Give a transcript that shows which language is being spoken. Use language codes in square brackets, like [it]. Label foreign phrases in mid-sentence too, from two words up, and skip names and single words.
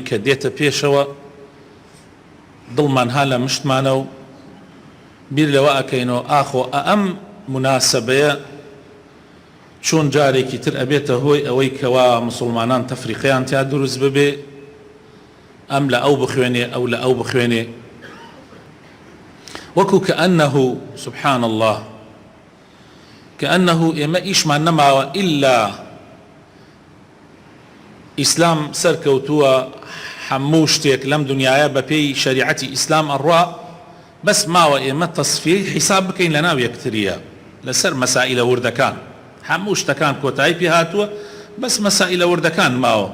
[ckb] کە دێتە پێشەوە دڵمان ها لە مشتمانە و بیر لەوە ئەکەینەوە ئاخۆ ئەم مناسبەیە چۆن جارێکی تر ئەبێتە هۆی ئەوەی کەوا مسلمانان تەفریقیان تیا دروست ببێ، ئەم لە ئەو بخوێنێ ئەو لە ئەو بخوێنێ، وەکو [ar] كأنه سبحان الله كأنه [ckb] ئێمە ئیشمان نەماوە ئیلا ئیسلام سەرکەوتووە هەموو شتێک لەم دنیاە بە پێی شەریعەتی ئیسلام ئەڕوا، بەس ماوە ئێمە تەصفیەی حیساب بکەین لە ناو یەکتریە لەسەر مەسائلە وردەکان، هەموو شتەکان کۆتایی پێ هاتووە، بەس مەسائلە وردەکان ماوە.